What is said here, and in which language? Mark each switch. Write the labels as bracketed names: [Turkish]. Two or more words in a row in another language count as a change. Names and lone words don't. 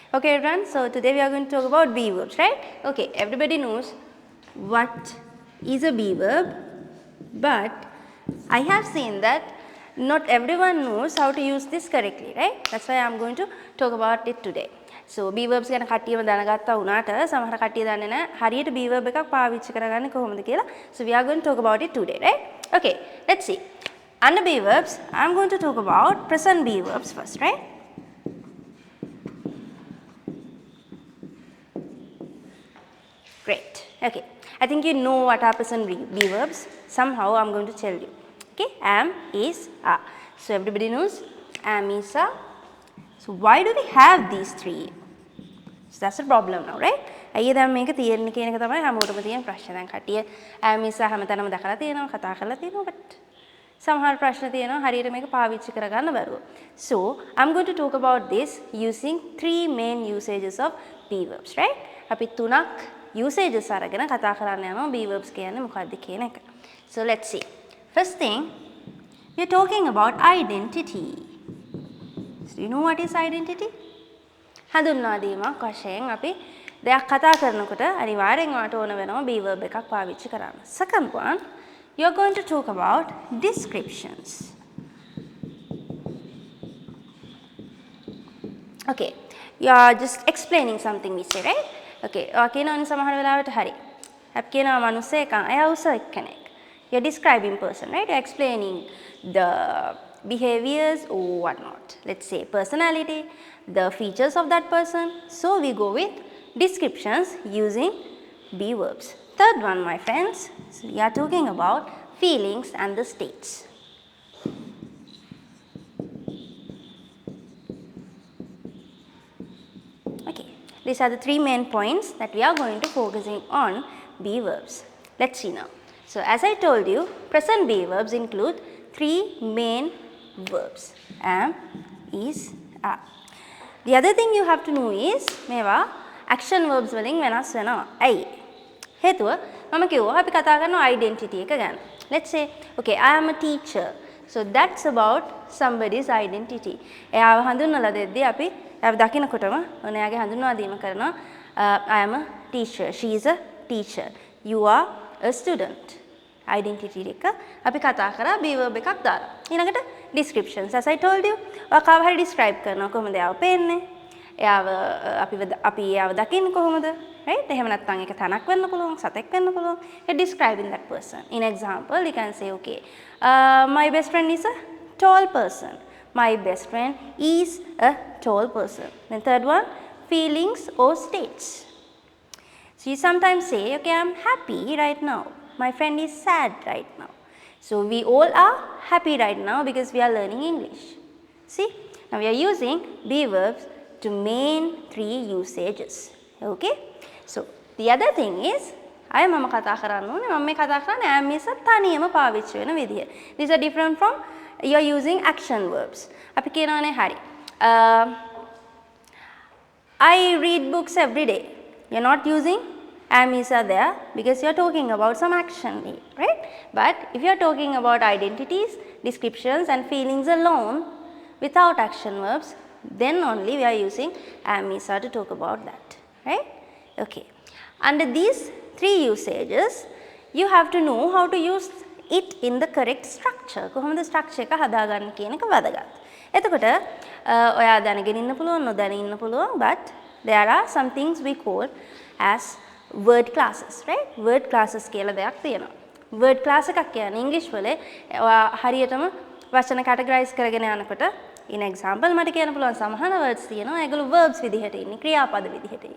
[English] Okay everyone, so today we are going to talk about be verbs, right? Okay, everybody knows what is a be verb, but I have seen that not everyone knows how to use this correctly, right? That's why I am going to talk about it today. So be verbs [Sinhala] ගැන කට්ටියම දැනගත්තා වුණාට සමහර කට්ටිය දන්නේ නැහැ හරියට [English] be verb [Sinhala] එකක් පාවිච්චි කරගන්නේ කොහොමද කියලා. [English] So we are going to talk about it today, right? Okay, let's see. Under be verbs, I am going to talk about present be verbs first, right? Great. Okay. I think you know what are present be verbs. Somehow I'm going to tell you. Okay. Am, is, are. So everybody knows am, is, are. So why do we have these three? So that's the problem now, right? [Sinhala] අයියේ දැන් මේක තියෙන්නේ කියන එක තමයි හැමෝටම තියෙන ප්‍රශ්න. දැන් කට්ටිය [English] am, is, are [Sinhala] හැමතැනම දැකලා තියෙනවා, කතා කරලා තියෙනවා, but සමහර ප්‍රශ්න තියෙනවා හරියට මේක පාවිච්චි කරගන්න බැරුව. [English] So I'm going to talk about this using three main usages of be verbs, right? [Sinhala] අපි තුනක් usages අරගෙන කතා කරන්න යනවා [English] be verbs [Sinhala] කියන්නේ මොකක්ද කියන එක. [English] So let's see. First thing, we're talking about identity. So do you know what is identity? [Sinhala] හඳුන්වා දීමක් වශයෙන් අපි දෙයක් කතා කරනකොට අනිවාර්යෙන් ඔයාලට ඕන වෙනවා [English] be verb [Sinhala] එකක් පාවිච්චි කරන්න. [English] Second one, you're going to talk about descriptions. Okay, you are just explaining something we say, right? [Sinhala] Okay, කියනවනේ සමහර වෙලාවට හරි. අපි කියනවා මිනිස්සෙක් එයා උසස් කෙනෙක්. [English] You're describing person, right? You're explaining the behaviors or whatnot. Let's say personality, the features of that person. So we go with descriptions using be verbs. Third one, my friends, so we are talking about feelings and the states. Okay, these are the three main points that we are going to focusing on be verbs. Let's see now. So as I told you, present be verbs include three main verbs. Am, is, are. The other thing you have to know is [Sinhala] මේවා action verbs වලින් වෙනස් වෙනවා. ඇයි? හේතුව මම කිව්වා අපි කතා කරනවා identity එක ගැන. [English] Let's say, okay, I am a teacher. So that's about somebody's identity. [Sinhala] එයාව හඳුන්වලා දෙද්දී අපි එයාව දකිනකොටම ඔයාගේ හඳුන්වා දීම කරනවා [English] I am a teacher. She is a teacher. You are a student. [Sinhala] Identity එක අපි කතා කරා be verb එකක් දාලා. [English] ඊළඟට descriptions. As I told you, [Sinhala] ඔයා කාව හරි describe කරනවා කොහොමද එයාව පේන්නේ? එයාව අපි එයාව දකින්නේ කොහොමද? Right? එහෙම නැත්නම් ඒක තනක් වෙන්න පුළුවන්, සතෙක් වෙන්න පුළුවන්. [English] You're describing that person. In example, you can say, okay, my best friend is a tall person. My best friend is a tall person. Then third one, feelings or states. So you sometimes say, okay, I'm happy right now. My friend is sad right now. So we all are happy right now because we are learning English. See? Now we are using be verbs to main three usages. Okay? So the other thing is, [Sinhala] අය මම කතා කරන්න ඕනේ මම මේ කතා කරන්නේ [English] am is [Sinhala] තනියම පාවිච්චි වෙන විදිය. [English] These are different from you're using action verbs. [Sinhala] අපි කියනවානේ හරි. [English] I read books every day. You're not using am is there because you're talking about some action, right? But if you're talking about identities, descriptions and feelings alone without action verbs, then only we are using am is to talk about that, right? Okay. Under these three usages, you have to know how to use it in the correct structure. [Sinhala] කොහොමද structure එක හදාගන්න කියන එක වැදගත්. එතකොට ඔයා දැනගෙන ඉන්න පුළුවන් නොදැන ඉන්න පුළුවන්, [English] but there are some things we call as word classes, right? Word classes [Sinhala] කියලා දෙයක් තියෙනවා. [English] Word class [Sinhala] එකක් කියන්නේ English වල ඔයා හරියටම වචන categorize කරගෙන යනකොට [English] in example [Sinhala] මට කියන්න පුළුවන් සමහර words තියෙනවා ඒගොල්ලෝ verbs විදිහට ඉන්නේ ක්‍රියාපද විදිහට ඉන්නේ.